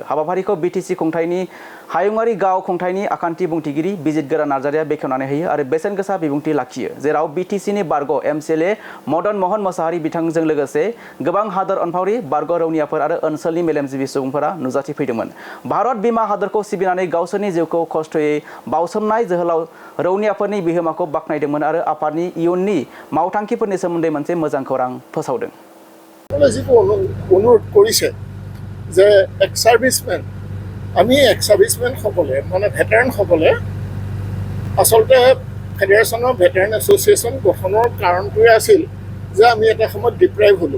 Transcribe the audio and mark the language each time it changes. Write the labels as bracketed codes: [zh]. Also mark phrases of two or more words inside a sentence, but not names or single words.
[brx] हाबाफारिखौ बिटिसि खुंथायनि हायुङारि गाव खुंथायनि आखान्थि बुंथिगिरि बिजितगोरा नार्जारिया बेखेवनानै होयो आरो बेसेन गोसा बिबुंथि लाखियो, जेराव बिटिसिनि बारग' एमसिएलए मदन मोहन मोसाहारि बिथांजों लोगोसे गोबां हादोर अनफावरि बारग' रौनियाफोर आरो ओनसोलनि मेलेमजिबि सुबुंफोरा नुजाथिफैदोंमोन। भारत बिमा हादरखौ सिबिनानै गावसोरनि जिउखौ खस्थ'यै बावसोमनाय जोहोलाव रौनियाफोरनि बिहोमाखौ बाख्नायदोंमोन आरो आफादनि इयुननि मावथांखिफोरनि सोमोन्दै मोनसे मोजां खौरां फोसावदों। [as] অনুৰোধ কৰিছে যে [en] ex servicemen [as] আমি [en] ex servicemen [as] সকলে মানে ভেটাৰান সকলে আচলতে ফেডাৰেশ্যন অফ ভেটাৰান এছ'চিয়েশ্যন গঠনৰ কাৰণটোৱে আছিল যে আমি এটা সময়ত ডিপ্ৰাইভ হ'লোঁ।